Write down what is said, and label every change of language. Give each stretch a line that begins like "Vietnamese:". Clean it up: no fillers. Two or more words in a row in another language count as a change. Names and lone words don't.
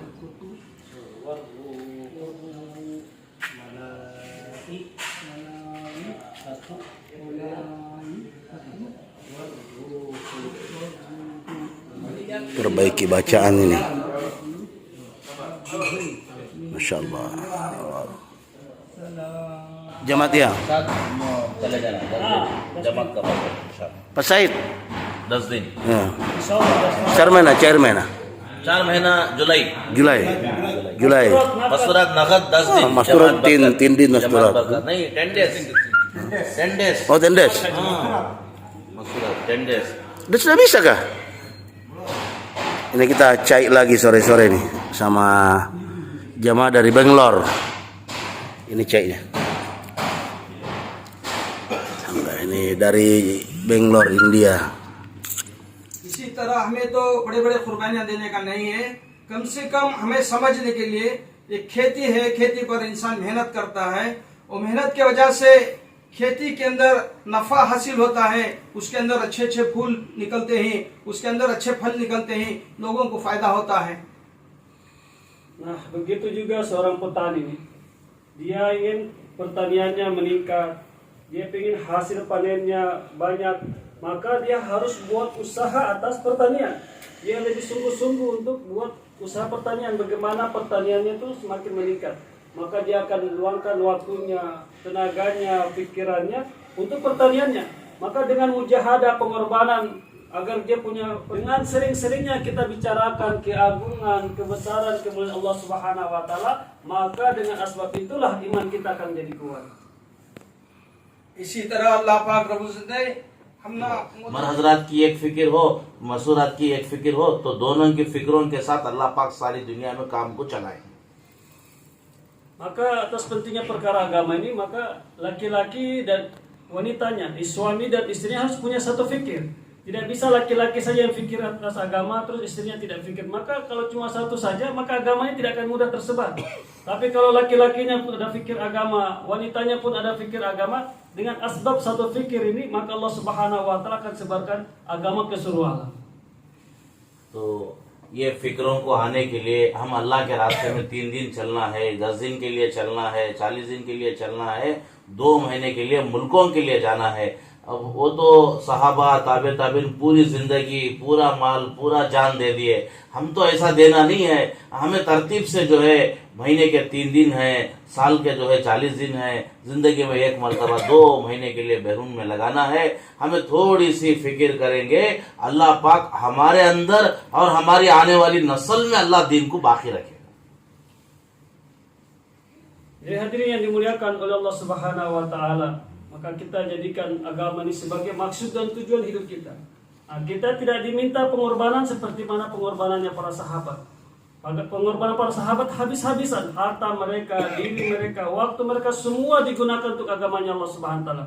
Indonesian: Perbaiki bacaan ini.
Arabic: ما شاء الله.
Indonesian: Jamaat ya? Jamaat kapan? Pak Said?
Hindi: 10 दिन। Ya. चार महीना 4 महीना जुलाई। जुलाई मस्तूरात नगद 10 दिन। मस्तूरात तीन दिन मस्तूरात। नहीं 10 डेज। 10 डेज।
English: Oh 10 days.
Hindi: मस्तूरात 10 डेज।
Indonesian: Sudah bisa kah? Ini kita cai lagi sore-sore nih sama jamaah dari Bangalore. Ini cainya. Ini dari Bangalore, India.
Hindi: इसी तरह हमें तो बड़े बड़े कुर्बानियां देने का नहीं है, कम से कम हमें समझने के लिए ये खेती है, खेती पर इंसान मेहनत करता है और मेहनत के वजह से खेती के अंदर नफा हासिल होता है, उसके अंदर अच्छे अच्छे फूल निकलते हैं, उसके अंदर अच्छे फल निकलते हैं, लोगों को फायदा होता है।
Indonesian: Nah, begitu juga seorang petani nih. Dia ingin pertaniannya meningkat, dia ingin hasil panennya banyak, maka dia harus buat usaha atas pertanian. Dia lebih sungguh-sungguh untuk buat usaha pertanian, bagaimana pertaniannya itu semakin meningkat. Maka dia akan luangkan waktunya, tenaganya, pikirannya untuk pertaniannya. Maka dengan mujahadah, pengorbanan, agar dia punya, dengan sering-seringnya kita bicarakan keagungan, kebesaran, kemuliaan Allah
Arabic: سبحانه وتعالى,
Indonesian: maka dengan asbab itulah iman kita akan jadi kuat.
Hindi: इसी तरह अल्लाह पाक
Arabic: رب العزة
Hindi: ने हमने मर हजरात की एक फिक्र हो, मसूरात की एक फिक्र हो, तो दोनों की फिक्रों के साथ अल्लाह पाक सारी दुनिया में काम को चलाए।
Indonesian: Maka atas pentingnya perkara agama ini, maka laki-laki dan wanitanya, suami dan istrinya harus punya satu fikir. Tidak bisa laki-laki saja yang fikir atas agama, terus istrinya tidak fikir. Maka kalau cuma satu saja, maka agamanya tidak akan mudah tersebar. Tapi kalau laki-lakinya pun ada fikir agama, wanitanya pun ada fikir agama, dengan asbab satu fikir ini, maka Allah
Arabic: سبحانه وتعالى
Indonesian: akan sebarkan agama ke seluruh alam.
Hindi: तो ये फिक्रों को आने के लिए हम अल्लाह के रास्ते में 3 दिन चलना है, 10 दिन के लिए चलना है, 40 दिन के लिए चलना है, 2 महीने के लिए मुल्कों के लिए जाना है। अब वो तो सहाबा ताबीन पूरी जिंदगी, पूरा माल, पूरा जान दे दिए। हम तो ऐसा देना नहीं है। हमें तरतीब से जो है महीने के 3 दिन है, साल के जो है 40 दिन है, जिंदगी में एक मरतबा 2 महीने के लिए बैरून में लगाना है। हमें थोड़ी सी फिक्र करेंगे, अल्लाह पाक हमारे अंदर और हमारी आने वाली नस्ल में अल्लाह दीन को बाकी रखेगा।
Indonesian: Jadi hadirin yang dimuliakan oleh Allah
Arabic: سبحانه وتعالى,
Indonesian: maka kita jadikan agama ini sebagai maksud dan tujuan hidup kita. Nah, kita tidak diminta pengorbanan seperti mana pengorbanannya para sahabat. Pengorbanan para sahabat habis-habisan, harta mereka, diri mereka, waktu mereka semua digunakan untuk agamanya Allah
Arabic: سبحانه وتعالى.